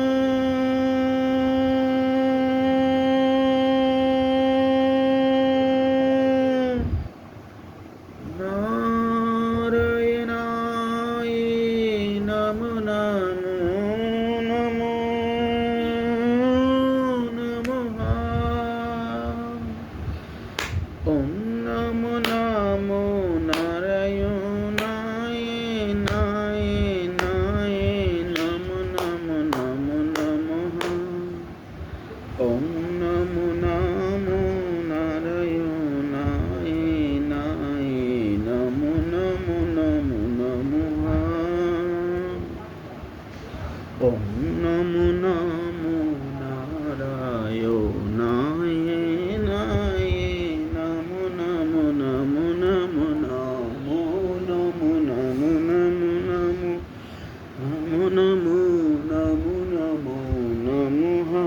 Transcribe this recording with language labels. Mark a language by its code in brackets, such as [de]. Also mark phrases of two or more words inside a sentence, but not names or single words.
[sa] নারায়ণায় নমো নমো নমো নমঃ। ওম নমো নমো নারায়ণায় নায় নায় নমো নমো নমো নমঃ। ওম নমো নমো নারায়ণায় নায় নমো নমো নমো নমঃ। ওম নমো নমো নারায়ণায় নায় নমো নমো নমো নমো নমো নমো নমো নমো নমো নমো নমো নমঃ।